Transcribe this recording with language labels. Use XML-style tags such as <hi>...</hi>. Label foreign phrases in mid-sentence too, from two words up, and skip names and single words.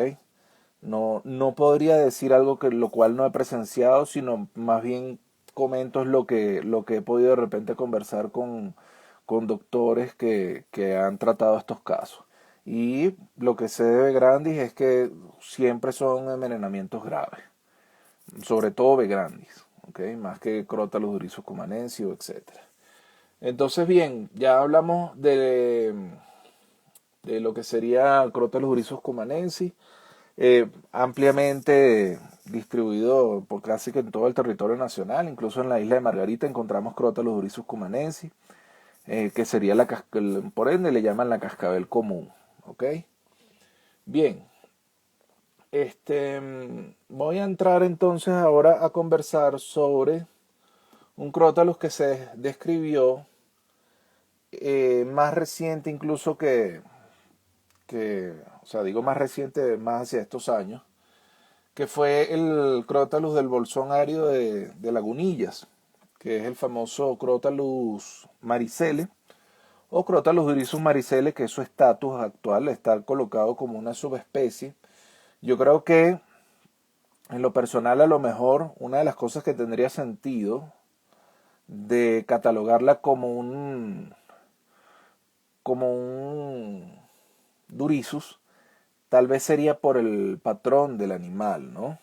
<es>No podría decir algo que lo cual no he presenciado, sino más bien comento es lo que he podido de repente conversar con doctores que han tratado estos casos. Y lo que sé de Begrandis es que siempre son envenenamientos graves, sobre todo Begrandis, ¿ok? Más que Crotalus oryzus cumanensis, etcétera. Entonces, bien, ya hablamos de lo que sería Crotalus oryzus cumanensis, ampliamente distribuido por casi que en todo el territorio nacional, incluso en la isla de Margarita encontramos Crotalus oryzus cumanensis, que sería por ende le llaman la cascabel común, ¿ok? Bien, voy a entrar entonces ahora a conversar sobre un Crotalus que se describió más reciente incluso o sea, digo más reciente, más hacia estos años, que fue el Crotalus del bolsón árido de Lagunillas, que es el famoso Crotalus maricele, o Crotalus oryzus maricele, que es su estatus actual, está colocado como una subespecie. Yo creo que, en lo personal, a lo mejor, una de las cosas que tendría sentido de catalogarla como un Durissus, tal vez sería por el patrón del animal, ¿no?</es>